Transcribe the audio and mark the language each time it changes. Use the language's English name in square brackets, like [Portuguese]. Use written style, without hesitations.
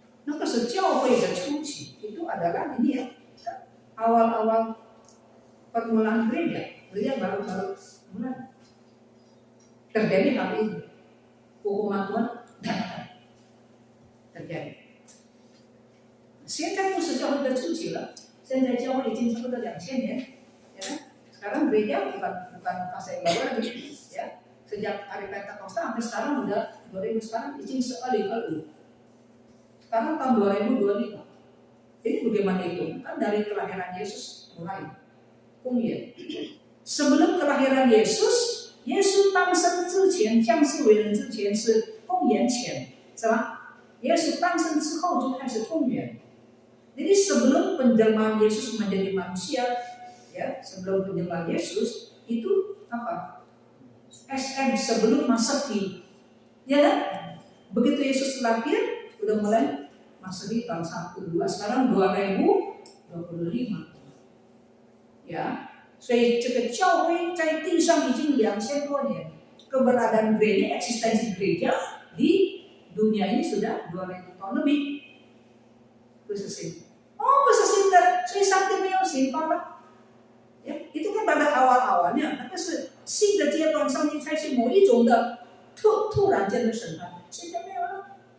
[Indonesian] Nah, sejauh pada suci itu adalah ini ya, awal-awal permulaan gereja baru mulai terjadi hal ini, hukuman Tuhan dadakan terjadi. [Chinese] 现在不是教会的初期了，现在教会已经差不多2000年， ya. [Indonesian] Sekarang gereja bukan fase yang baru lagi, ya. Sejak hari Pentakosta sampai sekarang udah 2000 sekarang izin sekali. Sekarang tahun 2025. Ini bagaimana itu? Kan dari kelahiran Yesus mulai. Sebelum kelahiran Yesus, [Chinese] Yesus 诞生之前，降世为人之前是公元前，是吧？耶稣诞生之后就开始公元。 [Indonesian] Jadi sebelum penjelmaan Yesus menjadi manusia, ya, sebelum penjelmaan Yesus itu apa? SM sebelum Masehi, ya kan? Begitu Yesus lahir, udah mulai Masehi tahun 1, 2, sekarang 2025, ya. [Chinese] 所以这个教会在地上已经2000多年， [Indonesian] keberadaan gereja, eksistensi gereja di dunia ini sudah 2000 tahun lebih. [Chinese] 不是新的，所以上帝没有刑罚了。 [Indonesian] Ya, itu kan pada awal-awalnya, tapi [Chinese] 是新的阶段，上帝采取某一种的突然间的审判，现在没有了。